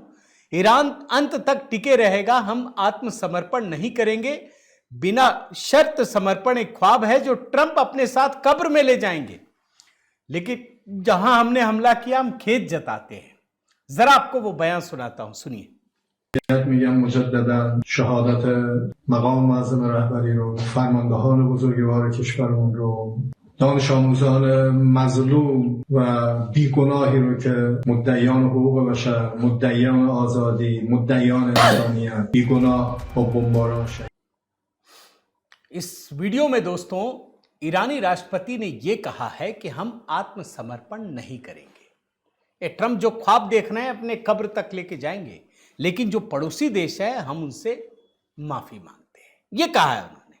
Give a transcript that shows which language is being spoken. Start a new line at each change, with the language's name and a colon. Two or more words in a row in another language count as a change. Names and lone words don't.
Hindi: ईरान अंत तक टिके रहेगा, हम आत्मसमर्पण नहीं करेंगे। बिना शर्त समर्पण एक ख्वाब है जो ट्रंप अपने साथ कब्र में ले जाएंगे, लेकिन जहां हमने हमला किया हम खेद जताते हैं। जरा आपको वो बयान सुनाता हूं, सुनिए।
Persian: میگم مجددا شهادت مقام معظم رهبری رو، فرماندهان بزرگوار کشورمون رو، دانش آموزان مظلوم و بیگناهی رو که مدعیان حقوق بشر، مدعیان آزادی، مدعیان انسانیت، بیگناه با بمباران شد.
Hindi: इस वीडियो में दोस्तों ईरानी राष्ट्रपति ने यह कहा है कि हम आत्मसमर्पण नहीं करेंगे। ये ट्रंप जो ख्वाब देख रहे हैं अपने कब्र तक लेके जाएंगे, लेकिन जो पड़ोसी देश है हम उनसे माफी मांगते हैं, ये कहा है उन्होंने।